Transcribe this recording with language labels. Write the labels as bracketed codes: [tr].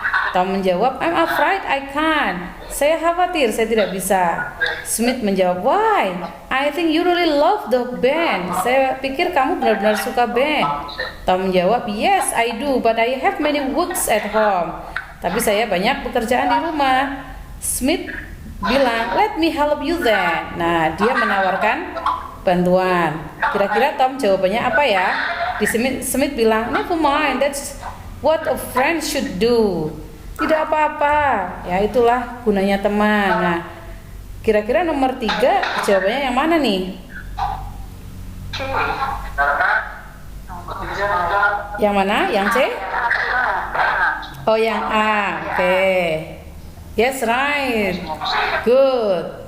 [en] Tom [id] menjawab, [en] I'm afraid I can't. [id] Saya khawatir saya tidak bisa. Smith menjawab, [en] why? I think you really love the band. [id] Saya pikir kamu benar-benar suka band. [en] Tom [id] menjawab, [en] yes I do, but I have many works at home. [id] Tapi saya banyak pekerjaan di rumah. Smith bilang, [en] let me help you then. [id] Nah, dia menawarkan bantuan. Kira-kira Tom jawabannya apa ya? Di Smith bilang, [en] never mind, that's what a friend should do. [id] Tidak apa-apa, ya itulah gunanya teman. Nah, kira-kira nomor 3 jawabannya yang mana nih? Yang mana? Yang C? Oh, yang A. Oke. [en] Yes, right. Good.